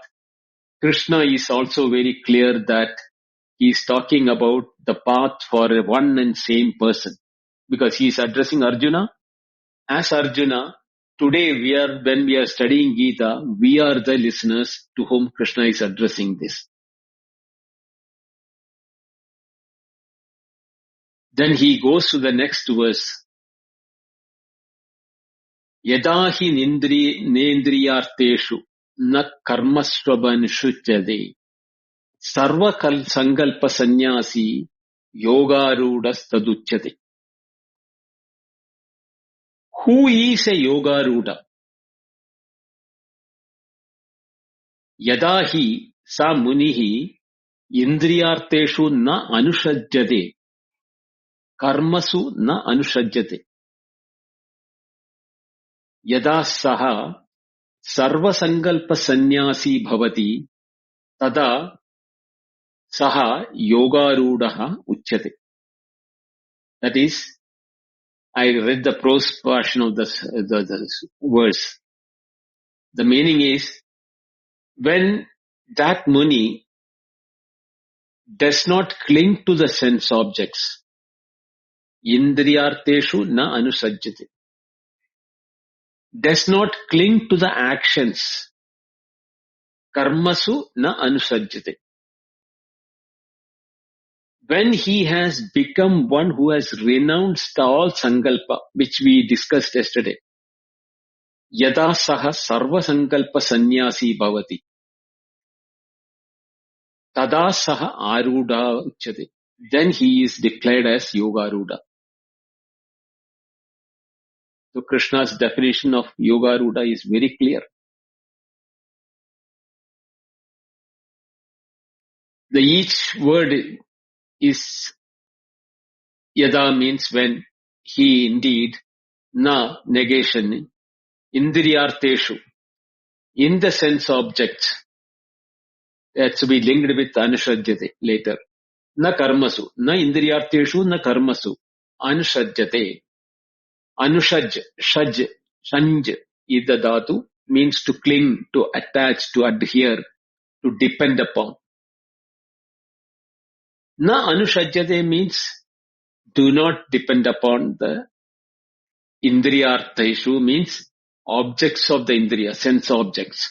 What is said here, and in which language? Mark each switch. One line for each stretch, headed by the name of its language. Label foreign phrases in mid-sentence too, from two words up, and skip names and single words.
English: Krishna is also very clear that he is talking about the path for a one and same person, because he is addressing Arjuna. As Arjuna, today when we are studying Gita, we are the listeners to whom Krishna is addressing this. Then he goes to the next verse.
Sanskrit: यदा हि नेन्द्रियार्थेषु न कर्मस्वनुषज्जते सर्व संकल्प संन्यासी योगारूढस् तदुच्यते.
English: Who is a yogaruda?
Sanskrit: यदा हि स मुनिः इन्द्रियार्थेषु न अनुषज्यते कर्मसु न अनुषज्यते. यदा सः सर्व संकल्प संन्यासी भवति तदा सः योगारूढः उच्यते.
English: That is, I read the prose portion of the verse. The meaning is, when that Muni does not cling to the sense objects,
Sanskrit: इन्द्रियार्थेषु न अनुषज्जते,
English: does not cling to the actions,
Sanskrit: कर्मसु न अनुषज्जते.
English: When he has become one who has renounced all sankalpa, which we discussed yesterday,
Sanskrit: यदा सः सर्व संकल्प संन्यासी भवति, तदा सः आरूढ उच्यते.
English: Then he is declared as yogaruda. So Krishna's definition of yogaruda is very clear. Each word is yada means when, he indeed, na negation, indriyarteshu, in the sense objects, that's to be linked with anushajyate later.
Sanskrit: न कर्मसु, न इन्द्रियार्थेषु, न कर्मसु, अनुषज्यते. अनुषज्, शज्, षञ्ज्, इद धातु,
English: means to cling, to attach, to adhere, to depend upon.
Sanskrit: न अनुषज्यते
English: means do not depend upon the indriyarteshu, means objects of the indriya, sense objects.